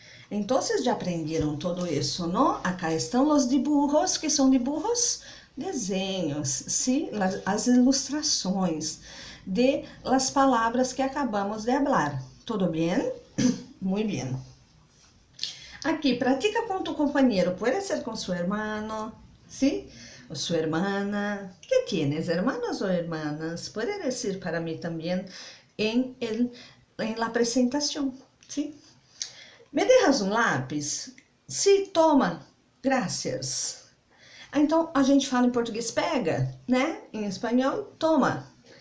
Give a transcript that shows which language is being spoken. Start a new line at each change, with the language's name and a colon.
Portuguese: Então, vocês já aprenderam todo isso, não? Acá estão os dibujos, que são dibujos, desenhos, sim? As ilustrações de las palavras que acabamos de falar. Tudo bem? Muito bem. Aqui, pratica com tu companheiro, pode ser com seu irmão, sim? O sua hermana.
Spanish: ¿Qué tienes, hermanos o hermanas?
Portuguese: Pode dizer para mim também em la apresentação, sim?
Spanish: Me dejas um lápis?
Portuguese: Sim,
Spanish: toma. Gracias.
Portuguese: Então, a gente fala em português pega, né? Em espanhol, toma.